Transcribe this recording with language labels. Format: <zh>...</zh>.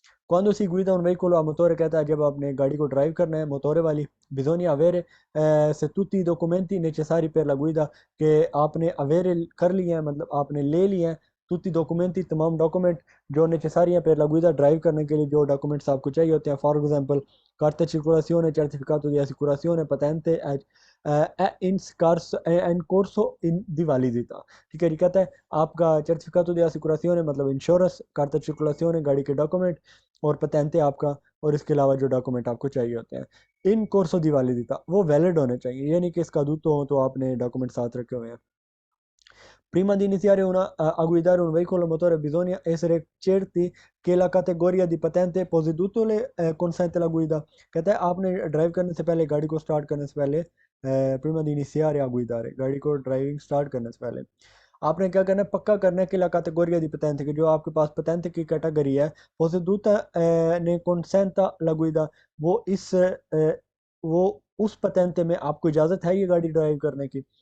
<it>Quando si guida un veicolo a motore,</it> <hi>कहता है जब आपने गाड़ी को ड्राइव करना है मोटोरे वाली।</hi> <it>bisogna avere se tutti i documenti necessari per la guida,</it> <hi>कि आपने अवेरे कर लिए हैं मतलब आपने ले लिए हैं</hi> <it>tutti i documenti,</it> <hi>तमाम डॉक्यूमेंट जो नेसेसरी हैं</hi> <it>per la guida,</it> <hi>ड्राइव करने के लिए जो डॉक्यूमेंट्स आपको चाहिए होते हैं। For example</hi> <it>carta di circolazione, certificato di assicurazione, patente è in corso di validità,</it> <hi>ठीक है जी। कहता है आपका</hi> <it>certificato di assicurazione</it> <hi>मतलब इंश्योरेंस,</hi> <it>carta di circolazione</it> <hi>गाड़ी के डॉक्यूमेंट, और पतेंते आपका, और इसके अलावा जो डॉक्यूमेंट आपको चाहिए होते हैं</hi> <it>इन कोर्सो दी वैलिडिटा,</it> <hi>वो वैलिड होने चाहिए, ये नहीं कि इसका दूत हो तो आपने डॉक्यूमेंट साथ रखे हुए हैं।</hi> <it>Prima di iniziare a guidare un veicolo a motore bisogna essere certi che la categoria di patente posseduto le consente la guida,</it> <hi>कहता है आपने ड्राइव करने से पहले गाड़ी को स्टार्ट करने से पहले</hi> <it>prima di iniziare a guidare,</it> <hi>गाड़ी को ड्राइविंग स्टार्ट करने से पहले आपने क्या करना है, पक्का करना है कि</hi> <it>ला कैटेगोरिया दी पतेंते</it> <hi>की जो आपके पास पतेंते की कैटेगरी है posseduta ने</hi> <it>consenta la guida,</it> <hi>वो इस वो उस पतेंते में आपको इजाज़त है ये गाड़ी ड्राइव करने की।</hi>